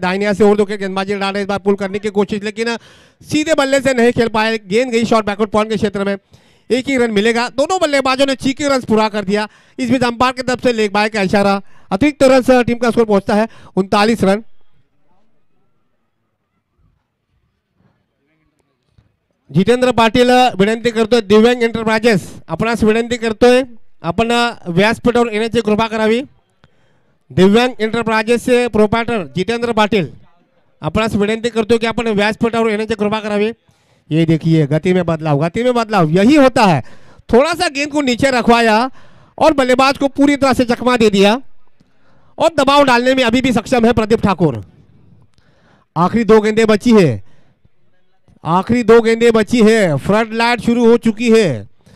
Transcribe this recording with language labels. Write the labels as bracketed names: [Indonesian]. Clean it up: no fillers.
[Hindi] दाहिने से और 2 के गेंदबाजी डालने, इस बार पुल करने की कोशिश, लेकिन सीधे बल्ले से नहीं खेल पाए। गेंद गई शॉर्ट बैकवर्ड पॉइंट के क्षेत्र में, 1 ही रन मिलेगा। दोनों बल्लेबाजों ने चीके रन पूरा कर दिया। इस बीच अंपायर की तरफ से लेग बाय का इशारा। अतिरिक्त रन टीम का स्कोर पहुंचता है 39 रन। [Marathi] जितेंद्र पाटील विनंती करतोय, दिव्यांग एंटरप्राइजेस आपणास विनंती करतोय आपण व्यासपीठावर येण्याची कृपा करावी। दिव्यांग एंटरप्राइजेसचे प्रोप्रायटर जितेंद्र पाटील आपणास विनंती करतोय कि आपण व्यासपीठावर येण्याची कृपा करावी। [Hindi] ये देखिए गति में बदलाव यही होता है। थोड़ा सा गेंद को नीचे रखवाया और बल्लेबाज को पूरी तरह से चकमा दे दिया, और दबाव डालने में अभी भी सक्षम है प्रदीप ठाकुर। आखिरी 2 गेंदें बची है। आखिरी 2 गेंदें बची है, फ्रंट लाइट शुरू हो चुकी है।